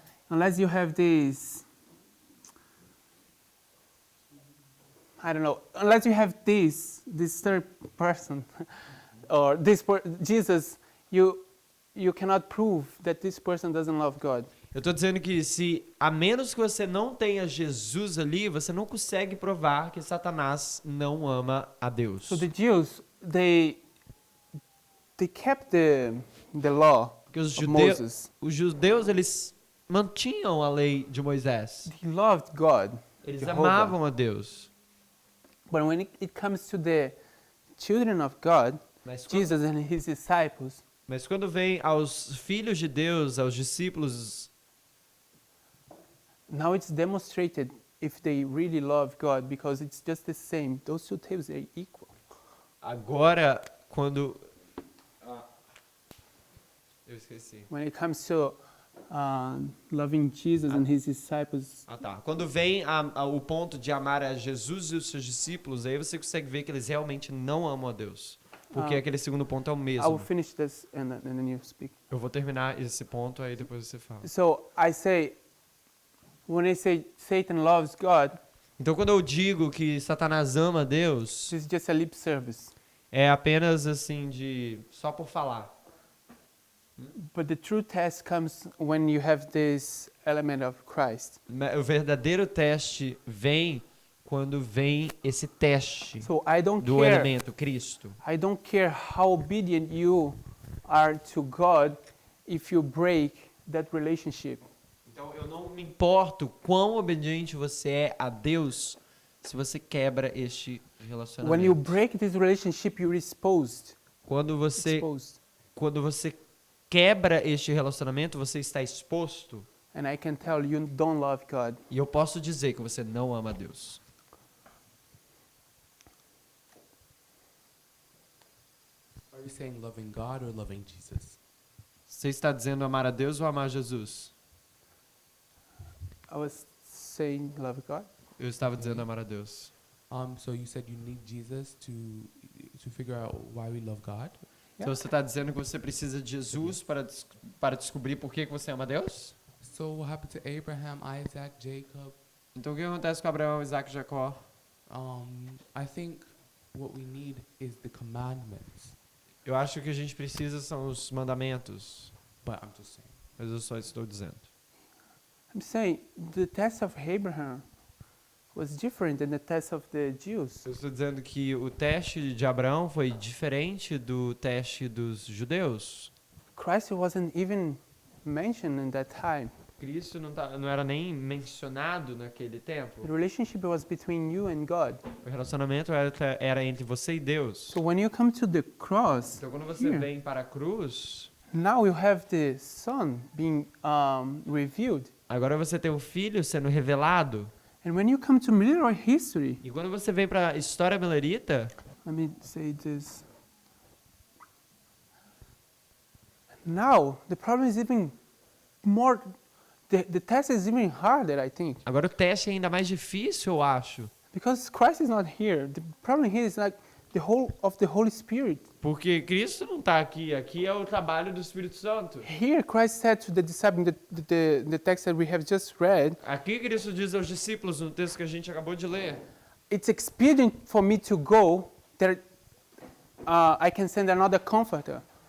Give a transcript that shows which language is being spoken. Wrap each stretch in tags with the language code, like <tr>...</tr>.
<en>Unless you have this, I don't know. Unless you have this third person, or Jesus, you cannot prove that this person doesn't love God.</en> <pt>Eu estou dizendo que a menos que você não tenha Jesus ali, você não consegue provar que Satanás não ama a Deus.</pt> <en>So the Jews, they kept the law</en> <pt>Porque os</pt> <en>of Moses.</en> <pt>judeus, eles mantinham a lei de Moisés.</pt> <en>They loved God.</en> <pt>Eles</pt> <en>Jehovah.</en> <pt>amavam a Deus.</pt> <en>But when it comes to the children of God,</en> <pt>Mas quando,</pt> <en>Jesus and his disciples,</en> <pt>mas quando vem aos filhos de Deus, aos discípulos,</pt> <en>now it's demonstrated if they really love God because it's just the same. Those two tables are equal.</en> <pt>agora, quando... eu esqueci.</pt> <en>When it comes to loving Jesus and his disciples,</en> <pt>Tá. Quando vem o ponto de amar a Jesus e os seus discípulos, aí você consegue ver que eles realmente não amam a Deus. Porque aquele segundo ponto é o</pt> <en>I will</en> <pt>mesmo.</pt> <en>finish this and then you speak.</en> <pt>Eu vou terminar esse ponto, aí depois você fala.</pt> <en>So I say, when I say Satan loves God,</en> <pt>Então, quando eu digo que Satanás ama a Deus,</pt> <en>it's just a lip service.</en> <pt>é apenas assim só por falar.</pt> <en>But the true test comes when you have this element of Christ.</en> <pt>O verdadeiro teste vem quando vem esse teste</pt> <en>So I don't</en> <pt>do</pt> <en>care.</en> <pt>elemento Cristo.</pt> <en>I don't care how obedient you are to God if you break that relationship.</en> <pt>Então, eu não me importo quão obediente você é a Deus se você quebra este relacionamento.</pt> <en>When you break this relationship, you're exposed.</en> <pt>Quando você quebra este relacionamento, você está exposto.</pt> <en>And I can tell you don't love God.</en> <pt>E eu posso dizer que você não ama a Deus.</pt> <en>you saying loving God or loving Jesus?</en> <pt>Você está dizendo amar a Deus ou amar Jesus?</pt> <en>I was saying love God.</en> <pt>Eu estava dizendo amar a Deus.</pt> <en>So you said you need Jesus to figure out why we love God?</en> <pt>Então você está dizendo que você precisa de Jesus para descobrir por que você ama a Deus?</pt> <en>So what happened to Abraham, Isaac, Jacob?</en> <pt>Então o que acontece com Abraão, Isaac e Jacó?</pt> <en>I think what we need is the commandments.</en> <pt>Eu acho que o que a gente precisa são os mandamentos.</pt> <en>But I'm just saying.</en> <pt>Mas eu só estou dizendo.</pt> <en>I'm saying the test of Abraham was different than the test of the Jews.</en> <pt>Eu estou dizendo que o teste de Abraão foi diferente do teste dos judeus.</pt> <en>Christ wasn't even mentioned in that time.</en> <pt>Cristo não era nem mencionado naquele tempo.</pt> <en>The relationship was between you and God.</en> <pt>O relacionamento era entre você e Deus.</pt> <en>So when you come to the cross,</en> <pt>Então quando você</pt> <en>here,</en> <pt>vem para a cruz,</pt> <en>now you have the Son being revealed.</en> <pt>agora você tem o Filho sendo revelado.</pt> <en>And when you come to Millerite history,</en> <pt>E quando você vem para a história milerita,</pt> <en>let me say this. Now the problem is even more. The test is even harder, I think,</en> <pt>agora o teste é ainda mais difícil, eu acho.</pt> <en>because Christ is not here. The problem here is like the whole of the Holy Spirit.</en> <pt>Porque Cristo não está aqui. Aqui é o trabalho do Espírito Santo.</pt> <en>Here, Christ said to the disciples, the text that we have just read,</en> <pt>Aqui Cristo diz aos discípulos no texto que a gente acabou de ler.</pt> <en>it's expedient for me to go, that I can send another comforter.</en>